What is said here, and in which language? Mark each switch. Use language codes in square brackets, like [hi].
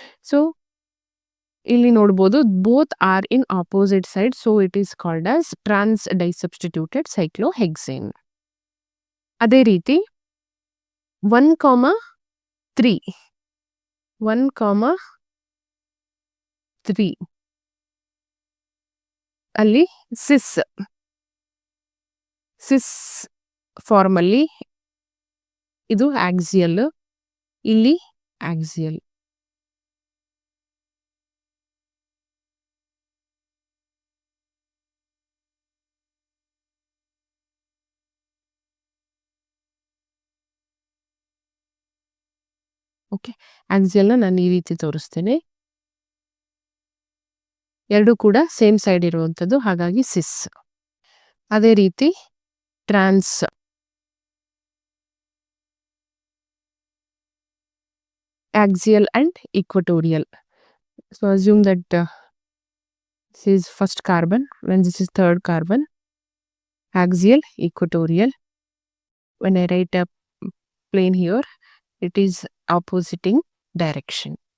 [en] So [kn] ಇಲ್ಲಿ ನೋಡಬಹುದು [en] both are in opposite side, so it is called as trans disubstituted cyclohexane. [kn] ಅದೇ ರೀತಿ 1,3 ಅಲ್ಲಿ ಸಿಸ್ ಫಾರ್ಮ್ ಅಲ್ಲಿ ಇದು ಆಕ್ಸಿಯಲ್, ಇಲ್ಲಿ ಆಕ್ಸಿಯಲ್. ಓಕೆ, ಆಕ್ಸಿಯಲ್ ನಾನು ಈ ರೀತಿ ತೋರಿಸ್ತೇನೆ. ಎರಡು ಕೂಡ ಸೇಮ್ ಸೈಡ್ ಇರುವಂಥದ್ದು, ಹಾಗಾಗಿ ಸಿಸ್. ಅದೇ ರೀತಿ ಟ್ರಾನ್ಸ್ axial and equatorial. [en] So assume that this is first carbon, when this is third carbon, axial, equatorial. When I write a plane here, it is oppositing direction.